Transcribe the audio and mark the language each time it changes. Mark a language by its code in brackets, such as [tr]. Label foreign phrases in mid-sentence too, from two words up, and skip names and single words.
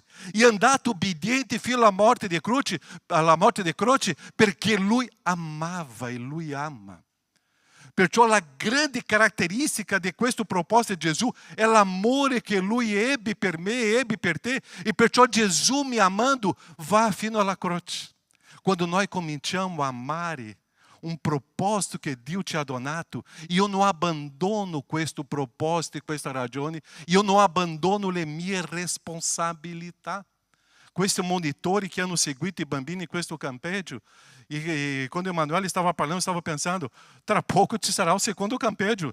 [it] E andato obbediente fino alla morte di croce, perché Lui amava e Lui ama. Perciò la grande caratteristica di questo proposito di Gesù è l'amore che Lui ebbe per me, ebbe per te. E perciò Gesù, mi amando, va fino alla croce. Quando nós cominciamo a amare um propósito que Dio ci ha donato, io non abbandono questo proposito e questa ragione, io non abbandono le mie responsabilità. Questi monitori che hanno seguito i bambini in questo campeggio, e quando Emanuele stava parlando, stavo pensando, tra poco ci sarà il secondo campeggio.